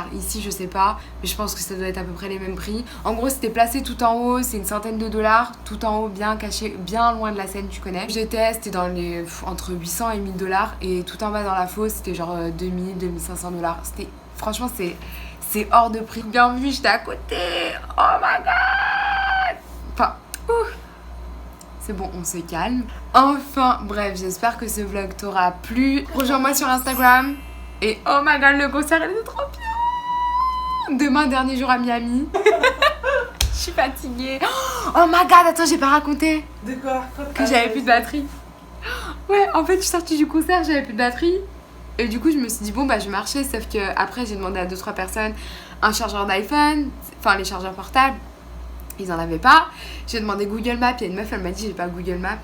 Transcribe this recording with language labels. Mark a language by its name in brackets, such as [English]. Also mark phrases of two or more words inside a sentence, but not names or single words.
[French] Ici je sais pas, mais je pense que ça doit être à peu près les mêmes prix. En gros c'était placé tout en haut, c'est une centaine de dollars, tout en haut, bien caché, bien loin de la scène, tu connais. J'étais, c'était dans les entre 800 et 1000 $, et tout en bas dans la fosse c'était genre 2500 $. C'était, franchement c'est hors de prix. Bien vu, j'étais à côté. [English] Oh my god. [French] Enfin, c'est bon, on se calme. Enfin, bref, j'espère que ce vlog t'aura plu. Rejoins-moi sur Instagram. [English] Et oh my god, [French] le concert, il est trop bien. Demain, dernier jour à Miami. Je suis fatiguée. [English] Oh my god, [French] attends, j'ai pas raconté. De quoi? Que j'avais plus de batterie. Ouais, en fait, je suis sortie du concert, j'avais plus de batterie. Et du coup, je me suis dit, bon, bah, je vais marcher. Sauf que après, j'ai demandé à 2-3 personnes un chargeur d'iPhone, enfin, les chargeurs portables. Ils en avaient pas. J'ai demandé Google Maps. Il y a une meuf, elle m'a dit, j'ai pas Google Maps.